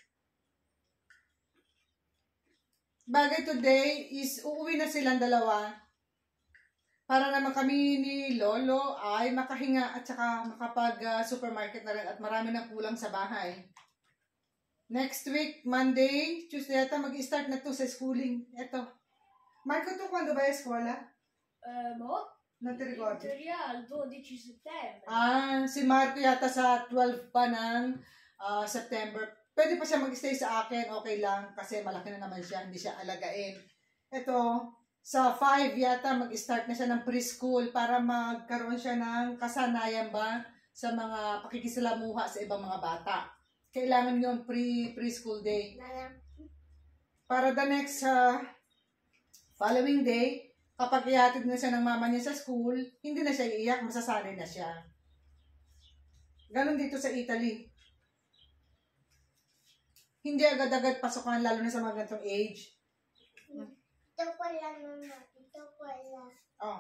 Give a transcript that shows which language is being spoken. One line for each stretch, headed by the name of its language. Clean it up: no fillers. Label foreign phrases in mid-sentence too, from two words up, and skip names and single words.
Filipino: Bagay
English: today is
Filipino: uuwi na silang dalawa. Para naman kami ni Lolo ay makahinga at saka makapag-supermarket na rin at marami na kulang sa bahay.
English: Next week, Monday, Tuesday,
Filipino: mag-start na to sa schooling. Ito.
Italian: Marco, tu quando vai a scuola? Non ti ricordi? Il 12 settembre.
Filipino: Si Marco yata sa 12 pa ng September. Pwede pa siya mag-stay sa akin, okay lang. Kasi malaki na naman siya, hindi siya alagain. Ito, sa 5 yata mag-start na siya ng preschool para magkaroon siya ng kasanayan ba sa mga pakikisalamuha sa ibang mga bata. Kailangan yung preschool day. Para
English: the next following day,
Filipino: kapag ihatid na siya ng mama niya sa school, hindi na siya iiyak, masasanay na siya. Ganon dito sa Italy. Hindi agad-agad pasukan, lalo na sa mga ganitong age. Ito pala naman. Ito pala.